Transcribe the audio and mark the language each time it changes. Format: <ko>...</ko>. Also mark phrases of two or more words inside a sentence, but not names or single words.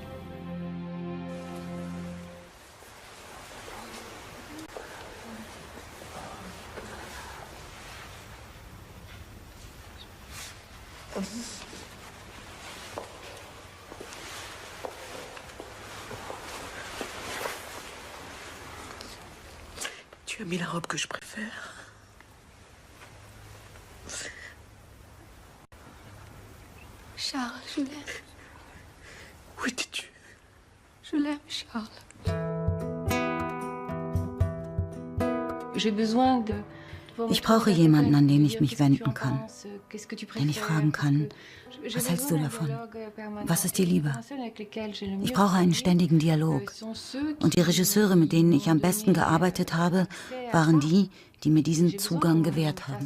<fr>Tu as mis la robe que je préfère. Charles, je l'aime. Où étais-tu? Je l'aime, Charles.</fr> <de>Ich brauche jemanden, an den ich mich wenden kann, den ich fragen kann, was hältst du davon? Was ist dir lieber? Ich brauche einen ständigen Dialog. Und die Regisseure, mit denen ich am besten gearbeitet habe, waren die, die mir diesen Zugang gewährt haben.</de>